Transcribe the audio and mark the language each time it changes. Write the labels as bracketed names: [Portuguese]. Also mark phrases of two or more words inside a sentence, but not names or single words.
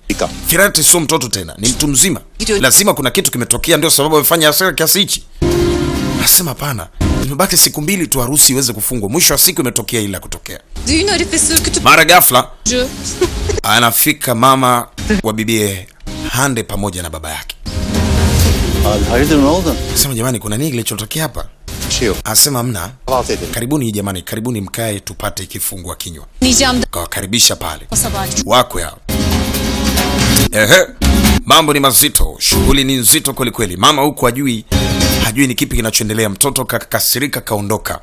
[Swahili] Ferit sio mtoto tena, ni mtu mzima. Lazima kuna kitu kimetokea ndio sababu amefanya hasira kiasi hichi. Anasema hapana. Zimebaki siku 2 tu harusi iweze kufungwa. Mwisho wa siku imetokea ila kutokea. Mara ghafla anafika mama wa bibie Hande pamoja na baba yake. [Turkish] Hayırdır ne oldu? [Swahili] Anasema jamani kuna nini kilichotokea hapa? Anasema mna. Karibuni jamani, karibuni mkae tupate kifungua kinywa. Kawakaribisha pale. Wako yao. Mambo ni mazito, shughuli ni nzito kweli kweli. Mama huku hajui ni kipi kinachoendelea. Mtoto kakasirika kaondoka.